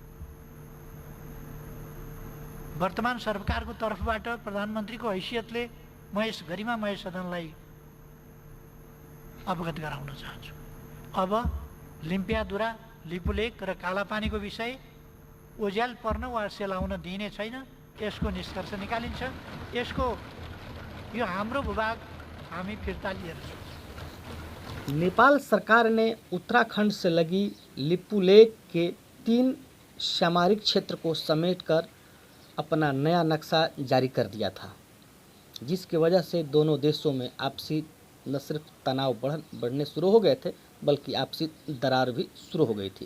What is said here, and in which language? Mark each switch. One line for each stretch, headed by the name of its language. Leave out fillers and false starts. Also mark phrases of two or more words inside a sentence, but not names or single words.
Nepali: वर्तमान सरकारको तर्फबाट प्रधानमन्त्रीको हैसियतले म यस गरिमामय सदनलाई अवगत गराउन चाहन्छु। अब लिम्पियाधुरा, लिपुलेक र कालापानीको विषय ओझ्याल पर्न वा सेलाउन दिइने छैन। यसको निष्कर्ष निकालिन्छ। यसको यो हाम्रो भूभाग हामी फिर्ता लिएर छौँ।
Hindi: नेपाल सरकार ने उत्तराखंड से लगी लिपुलेक के 3 सामरिक क्षेत्र को समेटकर अपना नया नक्शा जारी कर दिया था, जिसकी वजह से दोनों देशों में आपसी न सिर्फ तनाव बढ़ने शुरू हो गए थे, बल्कि आपसी दरार भी शुरू हो गई थी।